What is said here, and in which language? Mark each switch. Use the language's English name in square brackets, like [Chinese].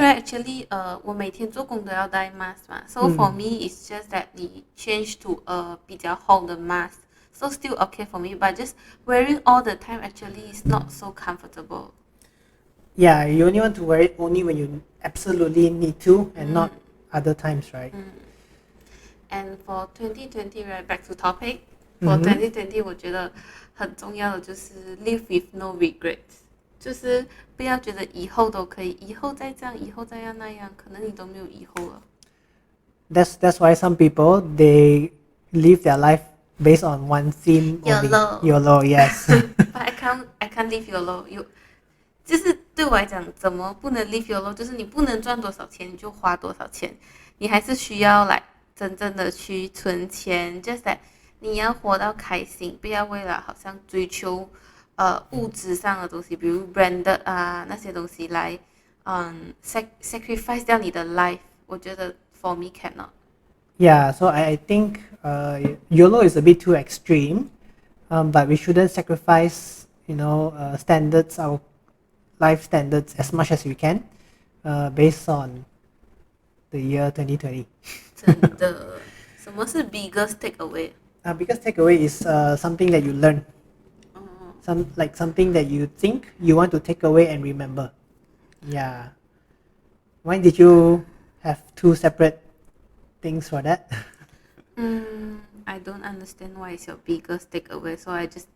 [English] right, actually, 我每天做工都要戴 mask 嘛，so for me it's just that 你 change to a 比较厚的 mask, so still okay for me, but just wearing all the time actually is not so comfortable. Yeah, you only want to wear it only when you absolutely need to and not other times, right? And for 2020, right, back to topic. [Chinese] For 2020, 我觉得很重要的就是 live with no regrets，就是不要觉得以后都可以，以后再这样，以后再要那样，可能你都没有以后了。 [English] That's why some people they live their life based on one theme only. YOLO. YOLO, yes. But I can't live YOLO. [Chinese] 就是对我来讲，怎么不能 live YOLO？就是你不能赚多少钱你就花多少钱，你还是需要来真正的去存钱。 Just that 你要活到开心，不要为了好像追求物质上的东西，比如 branded 啊那些东西来sacrifice 掉你的 life。我觉得 for me cannot. [English] Yeah, so I think YOLO is a bit too extreme, but we shouldn't sacrifice, standards, our life standards as much as we can, based on the year 2020. [Chinese] 真的，什么是 biggest takeaway？ [English] Biggest takeaway is something that you learn, something that you think you want to take away and remember. Yeah. Why did you have two separate things for that? I don't understand why is your biggest takeaway, so I